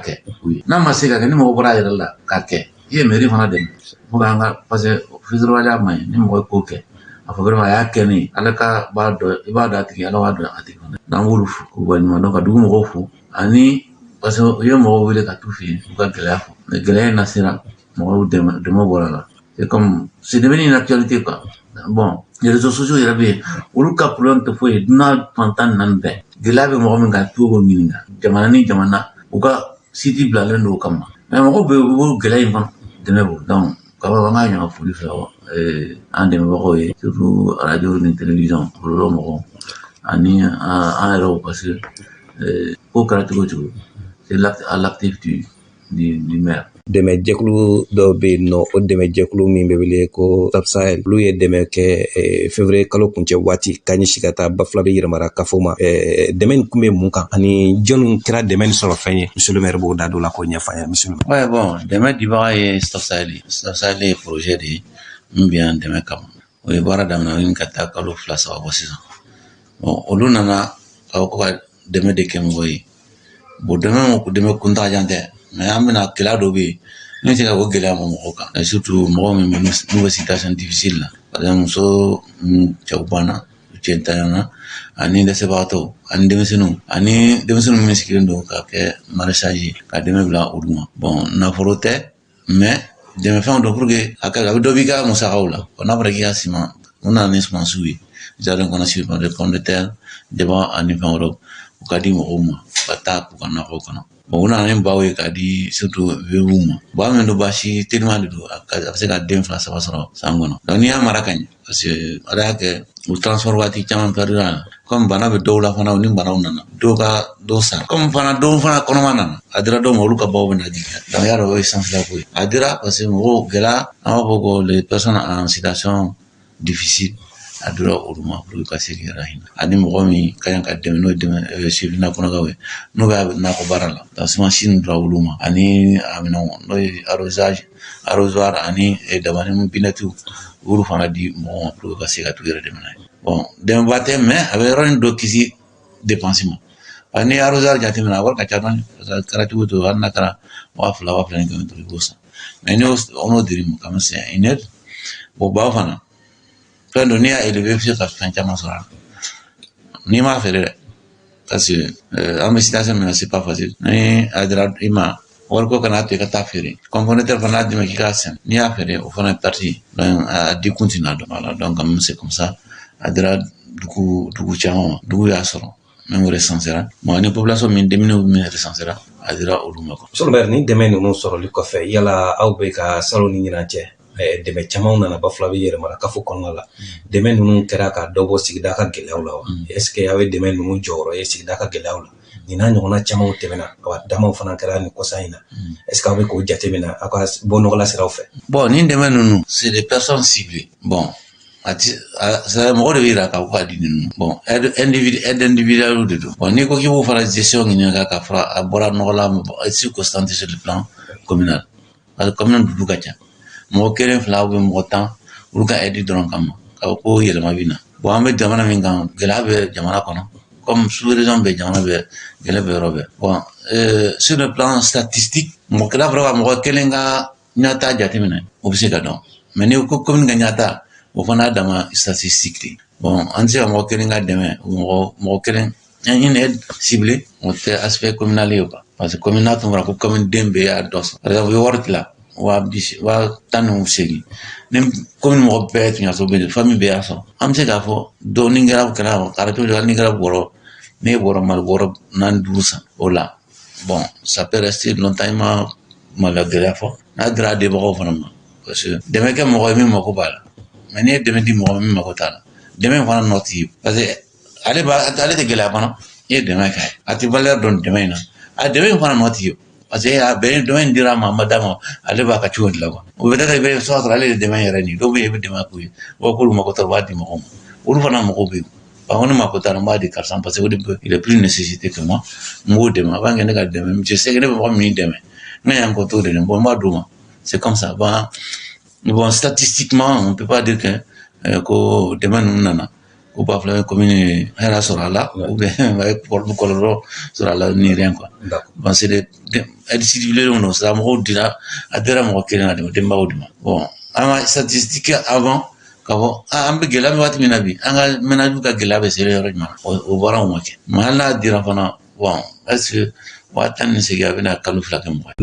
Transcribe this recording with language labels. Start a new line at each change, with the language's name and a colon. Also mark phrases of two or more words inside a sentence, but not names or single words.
Bambara: kɛ u ye n'a ma se ka kɛ ni mɔgɔ bɔra a yɛrɛ la k'a kɛ i ye mairie fana dɛmɛ fo k'an ka
French: parce que
Bambara: fɛsɛrɛbaliya man ɲi ni mɔgɔ ye ko kɛ a fɔ vraiment a y'a kɛ ne ala ka b'a dɔn i b'a dɔn a tigi ala b'a dɔn a tigi n'an b'olu fo k'u waleɲuman dɔn ka dugu mɔgɔw fo ani
French: parce que
Bambara: u ye mɔgɔw wele ka t'u fɛ yen u ka gɛlɛya fɔ mais gɛlɛya in na sera mɔgɔw dɛmɛ bɔra la
French: c'est comme c'est devenu une actualité quoi bon les réseaux sociaux
Bambara: yɛrɛ bɛ yen olu ka problème tɛ foyi ye dunan fantan naani bɛɛ gɛlɛya bɛ mɔgɔ min kan t'o ɲininka jamana ni jamana u ka site bilalen don o kama mais mɔgɔw bɛ yen u b'o gɛlɛya in kɔnɔ dɛmɛ b'o donc kaba an ka ɲɔgɔn foli fɛ an dɛmɛbagaw ye surtout radio ni télévision olu mɔgɔw ani an yɛrɛw
French: parce que
Bambara: ko kɛra cogo cogo
French: c'est à l'actif du maire.
Bambara: Dɛmɛ jɛkulu dɔw bɛ yen nɔ o dɛmɛ jɛkulu min bɛ wele ko Sapsahel olu ye dɛmɛ kɛ février kalo kuncɛ waati ka ɲɛsin ka taa Bafulabe yɛrɛmara kafo ma dɛmɛ in kun bɛ mun kan ani jɔnni kɛra dɛmɛ in sɔrɔ fɛn ye
French: monsieur le maire
Bambara: b'o da don la k'o ɲɛfɔ an ye
French: monsieur le maire.
Bambara: Ouais bon dɛmɛ dibaga ye Sapsahel ye
French: projet de
Bambara: ye min bɛ an dɛmɛ kama o ye baara daminɛ o ye ka taa kalo 2-3 bɔ sisan bon olu nana ko ka dɛmɛ de kɛ mɔgɔ ye bon dɛmɛ kuntagalajan tɛ mais an bɛna gɛlɛya dɔ bɛ yen min tɛ ka o gɛlɛya ma mɔgɔw kan surtout mɔgɔ min bɛ n'u bɛ
French: situation difficile
Bambara: la
French: par exemple
Bambara: muso cɛw banna cɛ ntanyana ani dɛsɛbagatɔw ani denmisɛnninw min sigilen don ka kɛ maraîchage ka dɛmɛ bila olu ma bon nafolo tɛ mais dɛmɛfɛnw don
French: pour que
Bambara: a bɛ dɔ b'i ka musakaw la n'a fɔra k'i ka siman u nana ni sumansiw ye jardin kɔnɔ
French: sur de pomme de terre
Bambara: jaba ani fɛn wɛrɛw u ka di mɔgɔw ma ka taa k'u ka nakɔw kɔnɔ bon u nana ni baw ye k'a di
French: surtout veuves
Bambara: ma ba min don basi teliman de don a bɛ se ka den 2-3 sɔrɔ san kɔnɔ donc n'i y'a mara ka ɲɛ
French: parce que
Bambara: ala y'a kɛ u transport waati caman perdura la comme bana bɛ dɔw la fana u ni banaw nana dɔw sara comme dɔw fana kɔnɔma nana a dira dɔw ma olu ka baw bɛ na jigin donc y'a dɔn o ye sanfɛla ko ye a dira
French: parce que
Bambara: mɔgɔw gɛlɛya an b'a fɔ ko les
French: personnes en situation difficile
Bambara: a dira olu ma pour ka se k'i yɛrɛ hinɛ ani mɔgɔ min ka ɲi ka dɛmɛ n'o ye dɛmɛ sifina kɔnɔkaw ye n'o bɛ nakɔ baara la
French: donc semence
Bambara: dira olu ma ani a minɛnw n'o ye arrosoir ani dabani binɛtiw olu fana di mɔgɔw ma pour ka se ka t'u yɛrɛ dɛmɛ n'a ye bon dɛmɛba tɛ mais a bɛ yɔrɔnin dɔ kisi dépense ma
French: parce que
Bambara: n'i ye arrosoir jateminɛ a wari ka ca dɔɔni
French: parce que
Bambara: kɛra cogo o cogo hali n'a kɛra 2,000 ni 1,500 i b'o san mais n'o dir'i ma
French: quand même c'est une aide
Bambara: bon baw fana fɛn dɔ n'i y'a élevé i bɛ se ka fɛn caman sɔrɔ a la n'i m'a feere dɛ
French: parce que
Bambara: an bɛ situation min na
French: c'est pas facile
Bambara: ni a dira i ma wariko kana to i ka taa feere componateur fana y'a dɛmɛ k'i k'a sɛnɛ n'i y'a feere o fana ye
French: partie donc
Bambara: a di
French: continue donc voilà donc quand même c'est comme ça
Bambara: a dira dugu caman ma dugu y'a sɔrɔ même recensera bon ni population min denmisɛnninw min recensera a dira olu ma quoi.
French: monsieur le maire
Bambara: ni dɛmɛ ninnu sɔrɔli kɔfɛ yala aw bɛ ka salon ni ɲinan cɛ dɛmɛ caman nana Bafulabe yɛrɛmara kafo kɔnɔna la dɛmɛ ninnu kɛra ka dɔ bɔ sigida ka gɛlɛyaw la wa
French: est ce que
Bambara: aw ye dɛmɛ ninnu jɔyɔrɔ ye sigida ka gɛlɛyaw la nin n'a ɲɔgɔnna camanw tɛmɛna wa damaw fana kɛra nin kɔsa in na
French: est ce que
Bambara: aw bɛ k'o jateminɛ aw ka bɔ nɔgɔla siraw fɛ. bon ni dɛmɛ ninnu
French: c'est des personnes ciblées
Bambara: bon mɔgɔ de bɛ yira k'a fɔ k'a di ninnu bon
French: aide individuelle
Bambara: de don bon n'i ko k'i b'o fana gestion ɲini ka fara a bɔra nɔgɔ la circonstance
French: sur le plan communal parce que commune
Bambara: dugu ka ca mɔgɔ kelen fila
French: ou bien
Bambara: mɔgɔ 10 olu ka aide dɔrɔn kama ka ko yɛlɛma bɛ na bon an bɛ jamana min kan gɛlɛya bɛ jamana kɔnɔ
French: comme sous-région
Bambara: bɛ jamana bɛ gɛlɛya bɛ yɔrɔ bɛɛ bon
French: sur le plan statistique
Bambara: mɔgɔ kelen fɔra mɔgɔ kelen ka ɲata jateminɛ o bɛ se ka dɔn mais ni ko commune ka ɲata o fana y'a dama statistique de bon an tɛ se ka mɔgɔ kelen ka dɛmɛ mɔgɔ kelen
French: une aide ciblée
Bambara: o tɛ
French: aspect communal
Bambara: ye
French: quoi parce que commune
Bambara: tun fɔra ko commune den bɛɛ y'a dɔ sɔrɔ
French: par exemple
Bambara: u ye wari tila 10,8 ni commune mɔgɔ bɛɛ tun y'a sɔrɔ bɛ famille bɛɛ y'a sɔrɔ an bɛ se k'a fɔ dɔw ni kɛra radio la ni kɛra bɔrɔ ne ye bɔrɔ mali bɔrɔ 4-5 san o la
French: bon ça peut rester longtemps
Bambara: i ma maloya gɛlɛya fɔ n'a dira debagaw fana ma
French: parce que
Bambara: dɛmɛ kɛ mɔgɔ ye min mako b'a la mais n'i ye dɛmɛ di mɔgɔ min mako t'a la dɛmɛ in fana nɔ t'i ye
French: parce que
Bambara: ale tɛ gɛlɛya fana i ye dɛmɛ kɛ a tɛ valeur dɔn dɛmɛ in na a dɛmɛ in fana nɔ t'i ye
French: parce que
Bambara: a bɛn dɛmɛ in dira ma d'a ma ale b'a ka cogo de la quoi o peut-être i bɛ sɔrɔ ale de dɛmɛ yɛrɛ nin dɔw bɛ yen i bɛ dɛmɛ k'u ye o k'olu mako t'a la u b'a di mɔgɔw ma olu fana mako bɛ yen ko ne mako t'a la n b'a di karisa
French: parce que il est plus nécessité que moi
Bambara: n b'o dɛmɛ a b'a kɛ ne ka dɛmɛ
French: je sais que
Bambara: ne bɛ mɔgɔ min dɛmɛ ne y'an kɔ t'o de la bon n b'a d'o ma
French: c'est comme ça bon statistiquement on peut pas dire que
Bambara: ko dɛmɛ ninnu nana ko Bafulabe commune hɛrɛ sɔrɔ a la
French: ou bien
Bambara: kɔlɔlɔ sɔrɔ a la ni
French: rien quoi bon c'est des aides ciblées
Bambara: don ça mɔgɔw dira a dira mɔgɔ kelen na dɛmɛ denbaw de ma bon an ka
French: statistique avant
Bambara: ka fɔ an bɛ gɛlɛya bɛ waati min na bi an ka ménage ka gɛlɛya bɛ sere yɔrɔ jumɛn o baara o ma kɛ mais hali n'a dira fana bon
French: est-ce que
Bambara: 18 a bɛna kalo 2 kɛ mɔgɔ